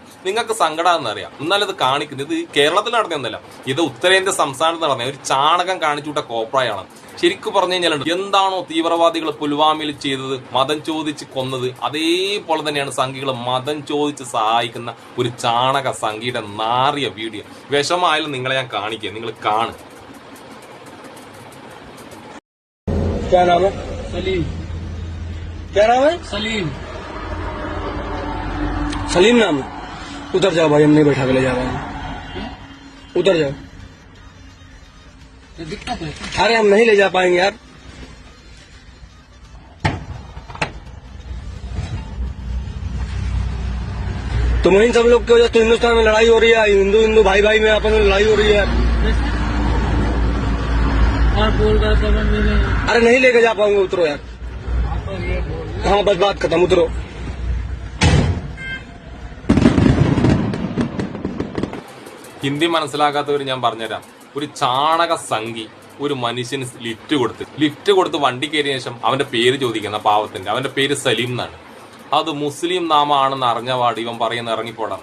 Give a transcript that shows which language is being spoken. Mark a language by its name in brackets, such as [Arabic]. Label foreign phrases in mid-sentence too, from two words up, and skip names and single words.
[Malayalam] നിങ്ങൾക്ക് സങ്കടമാണെന്ന് അറിയാം, എന്നാലും ഇത് കാണിക്കുന്നത് ഇത് കേരളത്തിൽ നടന്നൊന്നല്ല, ഇത് ഉത്തരേന്ത്യ സംസ്ഥാനത്ത് നടന്ന ഒരു ചാണകം കാണിച്ചുവിട്ട കോപ്രായാണ്. ശരിക്കും പറഞ്ഞു കഴിഞ്ഞാൽ എന്താണോ തീവ്രവാദികൾ പുൽവാമയിൽ ചെയ്തത്, മതം ചോദിച്ച് കൊന്നത്, അതേപോലെ തന്നെയാണ് സംഘികൾ മതം ചോദിച്ച് സഹായിക്കുന്ന ഒരു ചാണക സംഘിയുടെ നാറിയ വീഡിയോ. വിഷമായാലും നിങ്ങളെ ഞാൻ കാണിക്കുക, നിങ്ങൾ കാണും. [Hindi] क्या नाम है? सलीम। क्या नाम है? सलीम। सलीम नाम है। उधर जाओ भाई, हम नहीं बैठा के ले जा रहे हैं, उधर जाओ। दिक्कत है। अरे हम नहीं ले जा पाएंगे यार। तुम इन सब लोग की वजह से हिंदुस्तान में लड़ाई हो रही है, हिंदू हिंदू भाई भाई में आपस में लड़ाई हो रही है यार। और बोल रहा समझ में नहीं। अरे नहीं लेके जा पाऊंगा, उतरो यार। हाँ बस बात खत्म, उतरो। [Malayalam] ഹിന്ദി മനസ്സിലാക്കാത്തവർ ഞാൻ പറഞ്ഞുതരാം. ഒരു ചാണക സംഘി ഒരു മനുഷ്യന് ലിഫ്റ്റ് കൊടുത്ത് വണ്ടി കയറിയ ശേഷം അവന്റെ പേര് ചോദിക്കുന്ന പാവത്തിന്റെ, അവന്റെ പേര് സലീം എന്നാണ്. അത് മുസ്ലിം നാമമാണെന്ന് അറിഞ്ഞ പാട് ഇവൻ പറയുന്ന ഇറങ്ങിപ്പോടാം.